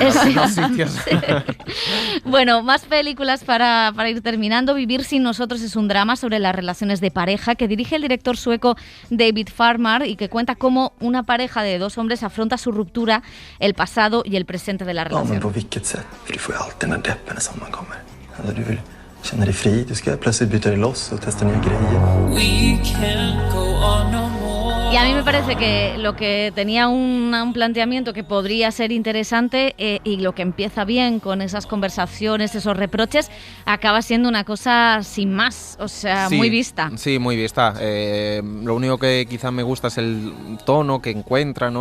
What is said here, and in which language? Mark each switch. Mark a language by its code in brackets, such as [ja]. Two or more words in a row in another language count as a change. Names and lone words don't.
[es] Bueno, más películas para ir terminando. Vivir sin nosotros es un drama sobre las relaciones de pareja que dirige el director sueco David Farmar y que cuenta cómo una pareja de 2 hombres afronta su ruptura, el pasado y el presente de la relación. [sv] Känna dig fri, du ska plötsligt byta dig loss och testa nya grejer. [en] We can't go on no more. [es] Y a mí me parece que lo que tenía un planteamiento que podría ser interesante y lo que empieza bien con esas conversaciones, esos reproches, acaba siendo una cosa sin más, o sea, sí, muy vista. Sí, muy vista. Lo único que quizá me gusta es el tono que encuentra, ¿no?